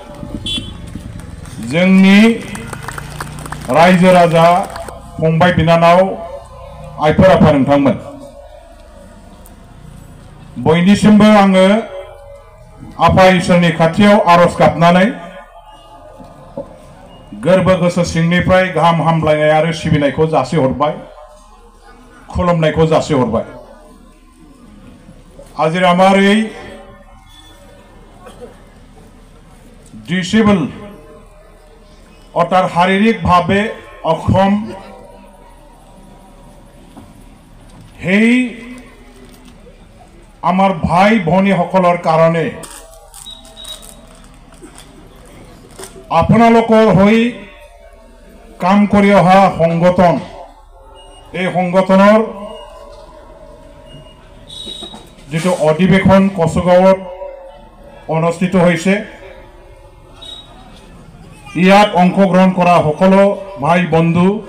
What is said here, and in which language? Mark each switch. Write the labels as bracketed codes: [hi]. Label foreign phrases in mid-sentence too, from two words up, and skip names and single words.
[brx] जोंनि रायजो राजा फंबाय बिनानाव आइफोर आफा नोंथांमोन, बयनिसिमबो आङो आफा इसोरनि खाथियाव आरज गाबनानै गोरबो गोसो सिंनिफ्राय गाहाम हामलायनाय आरो सिबिनायखौ जासिहरबाय, खुलुमनायखौ जासिहरबाय। [as] আজিৰ আমাৰ এই ডিসেবল অর্থাৎ শারীরিকভাৱে অক্ষম সেই আমার ভাই ভনীসকলৰ কাৰণে আপোনালোকৰ হৈ কাম কৰি অহা সংগঠন, এই সংগঠনৰ যেটো অধিবেশন কচুগাঁৱত অনুষ্ঠিত হৈছে, ইয়াত অংশগ্ৰহণ কৰা সকলো ভাই বন্ধু,